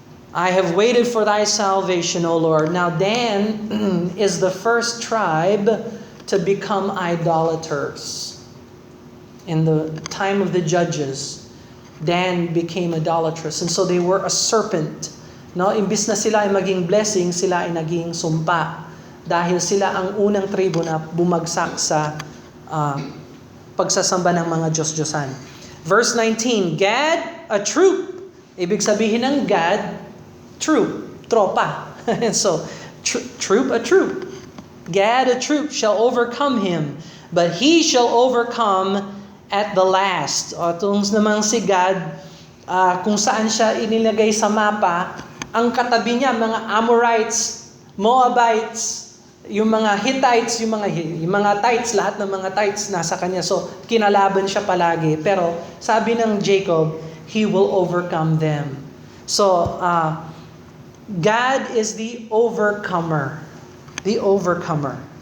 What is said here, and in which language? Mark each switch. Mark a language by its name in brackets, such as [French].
[English] I have waited for thy salvation, O Lord. Now Dan is the first tribe to become idolaters. In the time of the judges, Dan became idolatrous. And so they were a serpent. [Filipino] No, imbis na sila ay maging blessing, sila ay naging sumpa. Dahil sila ang unang tribo na bumagsak sa pagsasamba ng mga Diyos-Diyosan. [English] Verse 19, Gad, a troop. [Filipino] Ibig sabihin ng Gad, troop, tropa. [English] And so, troop, a troop. Gad, a troop, shall overcome him, but he shall overcome at the last. [Filipino] O itong namang si Gad, kung saan siya inilagay sa mapa, ang katabi niya, mga Amorites, Moabites, yung mga Hittites, yung mga Tites, lahat ng mga Tites nasa kanya. So, kinalaban siya palagi. Pero, sabi ng Jacob, [English] he will overcome them. So, God is the overcomer. The overcomer.